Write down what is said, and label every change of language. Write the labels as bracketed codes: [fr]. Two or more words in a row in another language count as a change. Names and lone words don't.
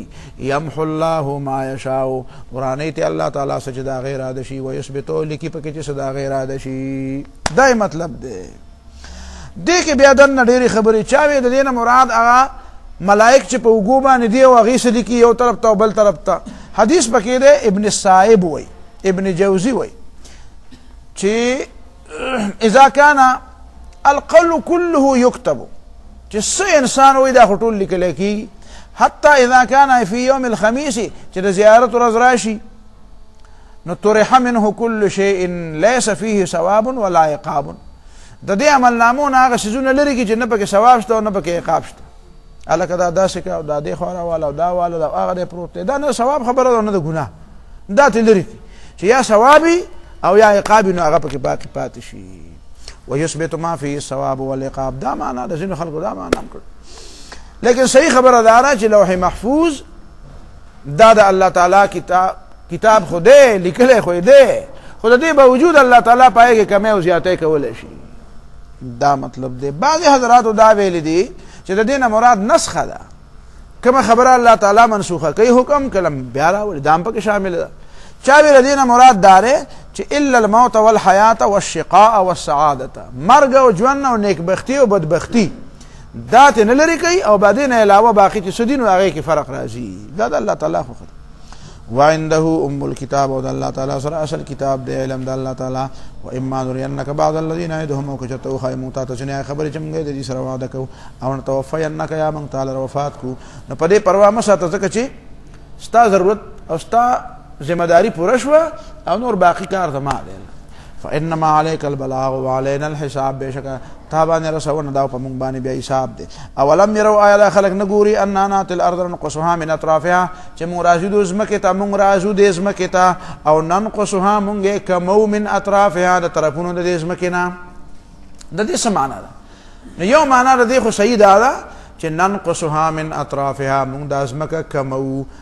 [ar] یمحو الله ما یشاء [ps] قرآنۍ ته الله تعالی څه چې د هغې اراده شي ویثبتو لیکي پکې چې څه د هغې اراده شي. دا مطلب دی. دې کې بیا دننه ډېرې خبرې چا وې د دې نه مراد هغه ملائک چې په اوږو باندې دي او هغې څه لیکي یو طرف ته او بل طرف ته. حدیث پکې دی ابن الصائب وی ابن جوزی وی چې [ar] اذا كان القول كله يكتب [ps] چې څه انسان وی دا خو ټول لیکلی کېږي [ar] حتی اذا كان في يوم الخميس [ps] چې د زیارت ورځ راشي نو [ar] طرح منه كل شيء ليس فيه ثواب ولا عقاب. [ps] د دې عملنامو نه هغه څیزونه لرې کړي چې نه پکې ثواب شته او نه پکې عقاب شته. هلکه دا داسې که او دا دې خوا راواله او دا واله دا هغه دی پروت دی. دا نه ثواب خبره ده او نه د ګناه. دا ترې لرې کړي چې یا ثوابي او یا عقابي نو هغه پکې باقي پاتې شي. [ar] ویثبت ما فيه الثواب والعقاب. [ps] دا معنا د ځینو خلکو دا معنا هم کړ. لیکن صحیح خبره دا ده چې لوح محفوظ دا د الله تعالی کتاب خو دی لیکلی خو دی خو د دې باوجود الله تعالی په هغې کې کمی او زیاتی کولی شي. دا مطلب دی. بعضې حضراتو دا ویلی دي چې د دې نه مراد نسخه ده. کومه خبره الله تعالی منسوخه کوي حکم کلم بیا راولي دا هم پکې شامل ده. چا ویل د دې نه مراد دا دی چې [ar] الا الموت والحیات والشقاء والسعادة [ps] مرګ او ژوند او نیکبختي او بدبختي دا ته نه لرې کوي او بعدې نه علاوه باقي چې څه دي نو هغې کې فرق راځي. دا د الله تعالی خوښه ده. [ar] وعنده ام الكتاب [ps] او د الله تعالی سره اصل کتاب دی علم د الله تعالی. [ar] واما نرینک بعض الذین نعدهم [ps] او که چېرته وښایو موږ تا ته ځینې خبرې چې موږ د دې سره وعده کوو او نتوفینک یا موږ تعالی وفات کو نو په دې پروا مه ساته ځکه چې ستا ضرورت او ستا ذمہ داری پوره شوه او نور باقي کار زما دی. [ar] فانما عليك البلاغ وعلينا الحساب. [ps] بشکه تا باندې رسونه دا په موږ باندې بیا حساب دی. [ar] اولم يروا [ps] آیا دا خلک نه ګوري [ar] انا ناتي الارض ننقصها من اطرافها [ps] چې موږ راځو د ځمکې ته موږ راځو د ځمکې ته او ننقصها موږ یې کمو [ar] من اطرافها [ps] د طرفونو د دې ځمکې نه. د دې څه معنا ده؟ نو یو معنا د دې خو صحیح دا ده چې [ar] ننقصها من اطرافها [ps] موږ د ځمکه کمو.